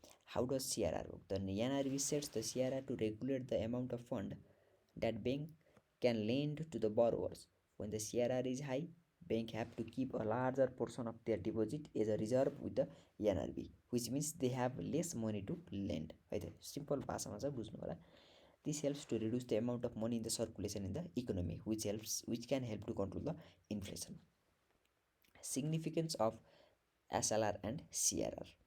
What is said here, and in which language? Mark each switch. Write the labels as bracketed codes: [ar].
[en] How does CRR work? The NRB sets the CRR to regulate the amount of fund that bank can lend to the borrowers. When the CRR is high, bank have to keep a larger portion of their deposit as a reserve with the NRB, which means they have less money to lend. [ne] है त simple भाषामा चाहिँ बुझ्नु होला। [en] This helps to reduce the amount of money in the circulation in the economy, which can help to control the inflation. Significance of SLR and CRR.